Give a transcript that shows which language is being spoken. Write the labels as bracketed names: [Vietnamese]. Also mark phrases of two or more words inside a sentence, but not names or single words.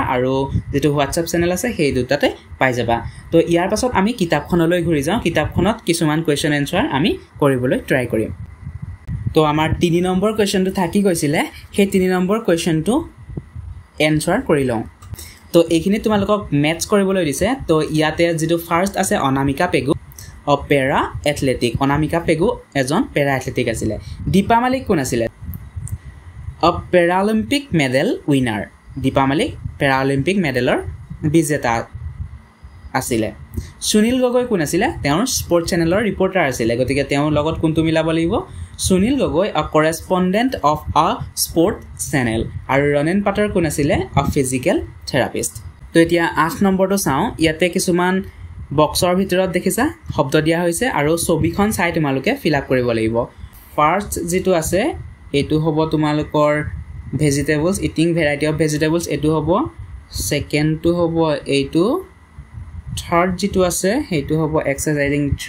[Assamese] আৰু যেটো হোৱাটছআপ চেনেল আছে সেই দুটাতে পাই যাবা তো ইয়াৰ পাছত আমি কিতাপখনলৈ ঘূৰি যাওঁ কিতাপখনত কিছুমান [English] question answer [Assamese] আমি কৰিবলৈ ট্ৰাই কৰিম তো আমাৰ 3 নম্বৰ কোৱেশ্চনটো থাকি গৈছিলে সেই 3 নম্বৰ কোৱেশ্চনটো এনসাৰ কৰি লওঁ তো এইখিনি তোমালোকক ম্যাচ কৰিবলৈ দিছে তো ইয়াতে যেটো ফাৰ্স্ট আছে অনামিকা পেগু [English] a para athletic [Assamese] অনামিকা পেগু এজন [English] para athletic [Assamese] আছিল দীপা মালিক কোন আছিল [English] a Paralympic medal winner [Assamese] দীপা মালিক Paralympic মেডেলৰ বিজেতা আছিল সুনীল গগৈ কোন আছিল তেওঁৰ [English] sport channel reporter [Assamese] আছিল গতিকে তেওঁৰ লগত কোনটো মিলাব লাগিব সুনীল গগৈ [English] a correspondent of a sport channel [Assamese] আৰু ৰনেন পাটাৰ কোন আছিল [English] a physical therapist [Assamese] তো এতিয়া 8 নম্বৰটো চাও ইয়াতে কিছুমান বক্সৰ ভিতৰত দেখিছা শব্দ দিয়া হৈছে আৰু ছবিখন চাই তোমালোকে [English] fill up [Assamese] কৰিব লাগিব ফাৰ্স্ট যেটো আছে এটো হ'ব তোমালোকৰ [English] vegetables eating variety of vegetables [Assamese] এটো হ'ব [English] second two [Assamese] হ'ব এইটো থাৰ্ড যেটো আছে হেটো হ'ব এক্সাৰসাইজিং